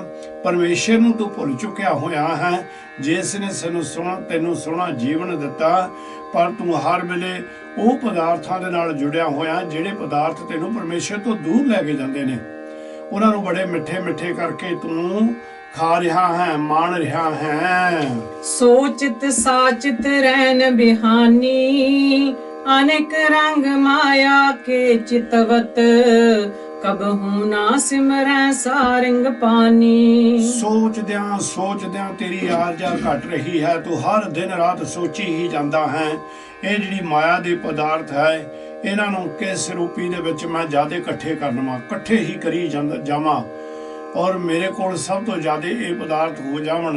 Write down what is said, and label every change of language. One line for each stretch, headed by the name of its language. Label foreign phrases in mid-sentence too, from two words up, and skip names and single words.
Punjabi: ਪਰਮੇਸ਼ਰ ਨੂੰ ਤੂੰ ਭੁੱਲ ਚੁੱਕਿਆ ਹੋਇਆ ਹੈ, ਜਿਸ ਨੇ ਤੈਨੂੰ ਸੋਹਣਾ ਜੀਵਨ ਦਿੱਤਾ, ਪਰ ਤੂੰ ਹਰ ਵੇਲੇ ਉਹ ਪਦਾਰਥਾਂ ਦੇ ਨਾਲ ਜੁੜਿਆ ਹੋਇਆ ਜਿਹੜੇ ਪਦਾਰਥ ਤੈਨੂੰ ਪਰਮੇਸ਼ਰ ਤੋਂ ਦੂਰ ਲੈ ਕੇ ਜਾਂਦੇ ਨੇ। ਉਹਨਾਂ ਨੂੰ ਬੜੇ ਮਿੱਠੇ ਮਿੱਠੇ ਕਰਕੇ ਤੂੰ ਖਾ ਰਿਹਾ ਹੈ, ਮਾਣ ਰਿਹਾ ਹੈ। ਸੋਚਤ ਸਾਚਤ ਰੈਨਿ ਬਿਹਾਨੀ, ਅਨਿਕ ਰੰਗ ਮਾਇਆ ਕੇ ਚਿਤਵਤ, ਕਬ ਹੂੰ ਨ ਸਿਮਰੈ ਸਾਰੰਗ ਪਾਨੀ। ਸੋਚਦਿਆਂ ਤੇਰੀ ਆਰਜਾ ਘਟ ਰਹੀ ਹੈ, ਤੂੰ ਹਰ ਦਿਨ ਰਾਤ ਸੋਚੀ ਹੀ ਜਾਂਦਾ ਹੈ। ਇਹ ਜਿਹੜੀ ਮਾਇਆ ਦੇ ਪਦਾਰਥ ਹੈ, ਇਹਨਾਂ ਨੂੰ ਕਿਸ ਰੂਪੀ ਦੇ ਵਿੱਚ ਮੈਂ ਜ਼ਿਆਦਾ ਇਕੱਠੇ ਕਰ ਲਵਾਂ, ਇਕੱਠੇ ਹੀ ਕਰੀ ਜਾਵਾਂ, ਔਰ ਮੇਰੇ ਕੋਲ ਸਭ ਤੋਂ ਜ਼ਿਆਦਾ ਇਹ ਪਦਾਰਥ ਹੋ ਜਾਵਣ।